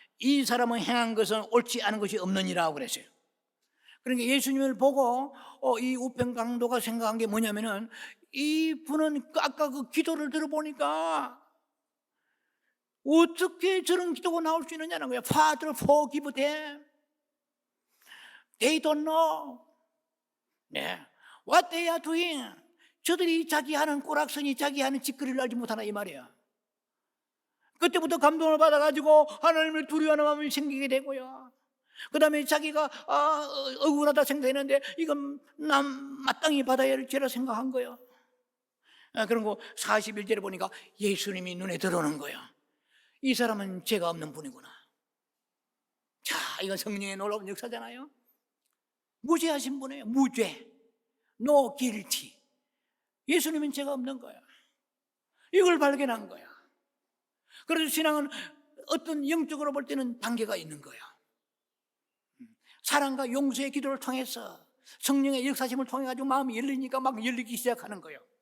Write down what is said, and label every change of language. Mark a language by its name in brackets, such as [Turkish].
[Korean] 이 사람은 행한 것은 옳지 않은 것이 없느니라고 그랬어요. 그러니까 예수님을 보고 이 우편강도가 생각한 게 뭐냐면은, 이분은 아까 그 기도를 들어보니까 어떻게 저런 기도가 나올 수 있느냐는 거예요. [English] Father, forgive them. They don't know what they are doing. [Korean] 저들이 자기 하는 꼬락서니 자기 하는 짓거리를 알지 못하나 이 말이야. 그때부터 감동을 받아가지고 하나님을 두려워하는 마음이 생기게 되고요, 그 다음에 자기가 억울하다 생각했는데 이건 남 마땅히 받아야 할 죄라 생각한 거예요. 그런 거 41절에 보니까 예수님이 눈에 들어오는 거예요. 이 사람은 죄가 없는 분이구나. 자, 이건 성령의 놀라운 역사잖아요. 무죄하신 분이에요. 무죄, [English] no guilty. [Korean] 예수님은 죄가 없는 거야. 이걸 발견한 거야. 그래서 신앙은 어떤 영적으로 볼 때는 단계가 있는 거야. 사랑과 용서의 기도를 통해서, 성령의 역사심을 통해 가지고 마음이 열리니까 막 열리기 시작하는 거예요.